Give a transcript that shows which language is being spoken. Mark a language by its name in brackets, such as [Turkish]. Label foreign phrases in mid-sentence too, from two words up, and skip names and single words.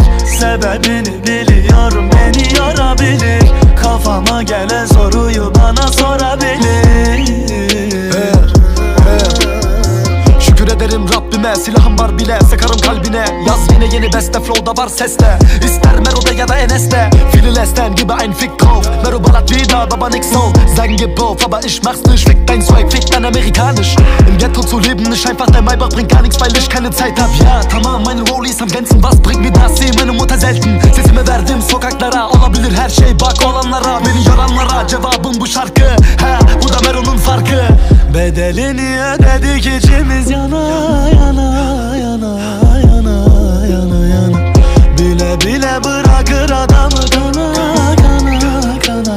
[Turkish] Sebebini biliyorum, beni yorabilir. Kafama gelen soruyu bana sorabilir. Şükür ederim Rabbime, silahım var bile, sıkarım kalbine. Yaz yine yeni beste, flow'da var seste. İster Mero'da ya da Enes'te. [German] Viele lästern, gebe ein Fick drauf. Mero ballert wieder, aber nix so. Sein Gebot, aber ich mach's nicht. Fick dein Swag, fick dein amerikanisch. Im Ghetto zu leben ist einfach, der Maybach bringt gar nichts, weil ich keine Zeit hab. Ja tamam, meine Rollies am glänzen, was bringt mir das? Seh meine Mutter selten. [Turkish] Sesimi verdim sokaklara, olabilir her şey, bak olanlara. Beni yoranlara cevabım bu şarkı. Ha, bu da Mero'nun farkı. Bedelini ödedik içimiz yana yana yana yana yana yana. Bile bile bırakır adamı kana kana kana.